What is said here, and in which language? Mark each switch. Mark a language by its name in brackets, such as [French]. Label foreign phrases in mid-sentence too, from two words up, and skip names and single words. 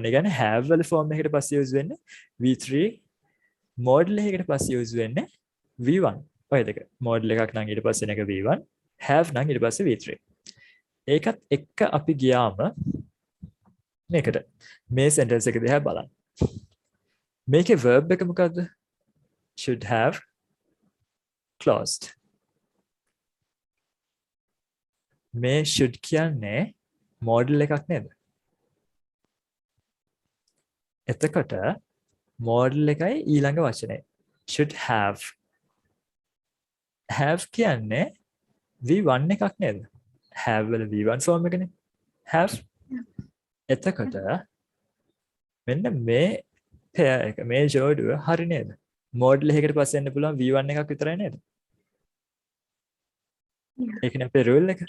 [Sinhala] ඒ කියන්නේ have වල form එකකට පස්සේ use වෙන්නේ [English] v3 model [Sinhala] එකකට පස්සේ use වෙන්නේ v1. ඔය දෙක. model එකක් නම් ඊට පස්සේ එක v1, have නම් ඊට පස්සේ v3. ඒකත් එක්ක අපි ගියාම මේකට මේ sentence එක දිහා බලන්න. මේකේ verb එක මොකද්ද? [English] should have closed. [Sinhala] මේ should කියන්නේ model එකක් නේද? එතකොට model එකයි ඊළඟ වචනේ [English] should have. [Sinhala] have කියන්නේ v1 එකක් නේද? have වල [English] v1 form [Sinhala] එකනේ. have. එතකොට මෙන්න මේ pair එක මේ ජෝඩුව හරි නේද? model එකකට පස්සේ එන්න පුළුවන් v1 එකක් විතරයි නේද? ඒකනේ අපේ rule එක.